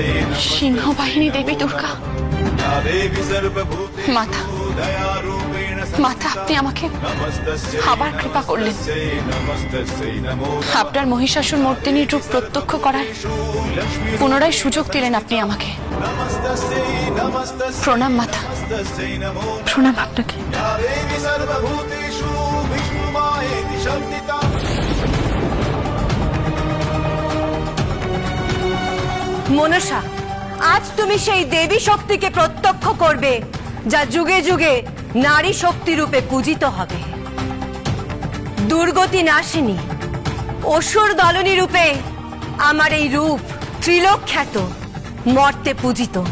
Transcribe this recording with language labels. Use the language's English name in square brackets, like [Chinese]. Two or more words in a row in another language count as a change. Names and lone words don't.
[Bangla] সিংহবাহিনী দেবী দুর্গা [Sanskrit] देवी सर्वभूतेषु माता दयारूपेण [Bangla] মাতা, আপনি আমাকে [Sanskrit] नमस्तस्यै [Bangla] আবার কৃপা করলেন। [Sanskrit] नमस्तस्यै नमो [Bangla] আপনার মহিষাসুর মর্দিনীর রূপ প্রত্যক্ষ করার পুনরায় সুযোগ দিলেন আপনি আমাকে। [Sanskrit] नमस्तस्यै नमस्तस्यै [Bangla] প্রণাম মাতা, [Sanskrit] नमस्तस्यै नमो [Bangla] প্রণাম আপনাকে। [Sanskrit] देवी सर्वभूतेषु विष्णुमायेति शब्दिता [Bangla] মনসা, আজ তুমি সেই দেবী শক্তিকে প্রত্যক্ষ করবে যা যুগে যুগে নারী শক্তি রূপে পূজিত হবে। দুর্গতি নাশিনী অসুর দলনী রূপে আমার এই রূপ ত্রিলোক খ্যাত, মর্তে পূজিত।